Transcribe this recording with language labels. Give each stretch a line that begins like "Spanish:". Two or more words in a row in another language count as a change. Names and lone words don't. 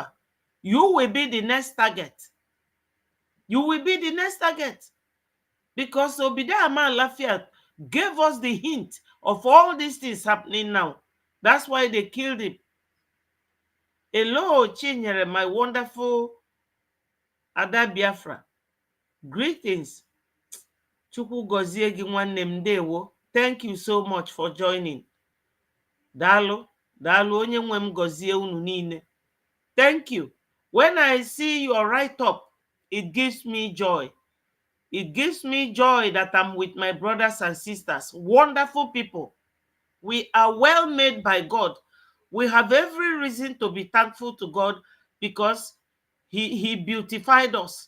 English: You will be the next target. You will be the next target. Because Obida Aman Lafiat gave us the hint of all these things happening now. That's why they killed him. Hello, Chinyere, my wonderful Ada Biafra. Greetings.
Igbo: Chukwu gozie gị nwanne m, ndewo.
English: Thank you so much for joining.
Igbo: Daalụ, daalụ, onye nwe m gozie unu niile.
English: Thank you. When I see your write-up, it gives me joy. It gives me joy that I'm with my brothers and sisters, wonderful people. We are well made by God. We have every reason to be thankful to God because He beautified us.